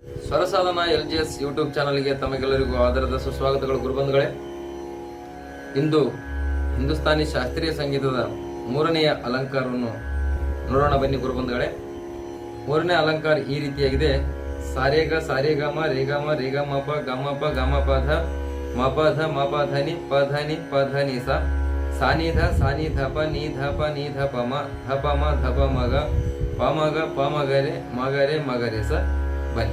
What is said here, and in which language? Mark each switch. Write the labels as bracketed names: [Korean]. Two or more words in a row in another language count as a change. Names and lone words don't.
[Kannada] ಸ್ವರಸಾಧನ LGS ಯೂಟ್ಯೂಬ್ ಚಾನಲ್ಗೆ ತಮಗೆಲ್ಲರಿಗೂ ಆದರದ ಸುಸ್ವಾಗತಗಳು ಗುರುಬಂಧುಗಳೇ. ಇಂದು ಹಿಂದೂಸ್ತಾನಿ ಶಾಸ್ತ್ರೀಯ ಸಂಗೀತದ ಮೂರನೆಯ ಅಲಂಕಾರವನ್ನು ನೋಡೋಣ ಬನ್ನಿ ಗುರುಬಂಧುಗಳೇ. ಮೂರನೇ ಅಲಂಕಾರ ಈ ರೀತಿಯಾಗಿದೆ. ಸಾರೇಗ ಸಾರೇಗಾಮ ರೇಗಾಮ ರೇಗಾಮಪ ಗಮಪ ಗಮಪಧ ಮಪಧ ಮಪಧನಿ ಪಧನಿ ಪಧನಿ ಸಾನಿಧ ಸಾನಿಧಪ ನಿಧಪ ನಿಧಪಮ ಧಪಮ ಧಪ ಮಗ ಪಮಗ ಪಮಗರೆ ಮಗರೆ ಮಗರೆ ಸ ಬನ್ನಿ.